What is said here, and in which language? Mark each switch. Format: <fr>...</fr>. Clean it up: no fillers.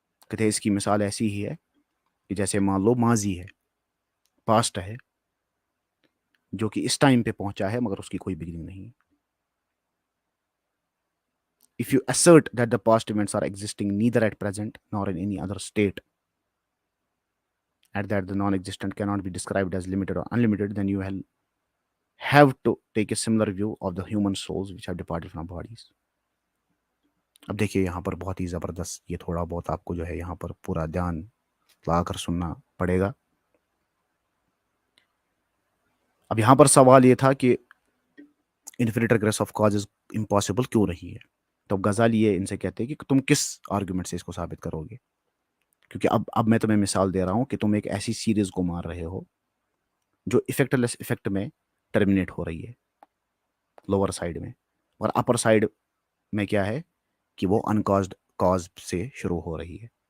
<ur>کہتے ہیں اس کی مثال ایسی ہی ہے کہ جیسے مان لو ماضی ہے، پاسٹ ہے، جو کہ اس ٹائم پہ پہنچا ہے مگر اس کی کوئی بگننگ نہیں.</ur> <en>If you assert that the past events are existing neither at present nor in any other state, and that the non-existent cannot be described as limited or unlimited, then you will have to take a similar view of the human souls which have departed from bodies.</en> <ur>اب دیکھیے یہاں پر بہت ہی زبردست، یہ تھوڑا بہت آپ کو جو ہے یہاں پر پورا دھیان لا کر سننا پڑے گا. اب یہاں پر سوال یہ تھا کہ infinite regress of causes impossible کیوں رہی ہے. تو غزالی یہ ان سے کہتے ہیں کہ تم کس آرگومنٹ سے اس کو ثابت کرو گے، کیونکہ اب میں تمہیں مثال دے رہا ہوں کہ تم ایک ایسی سیریز کو مار رہے ہو جو افیکٹلیس افیکٹ میں ٹرمینیٹ ہو رہی ہے لوور سائڈ میں، اور اپر سائڈ میں کیا ہے کہ وہ انکازڈ کاز سے شروع ہو رہی ہے.</ur>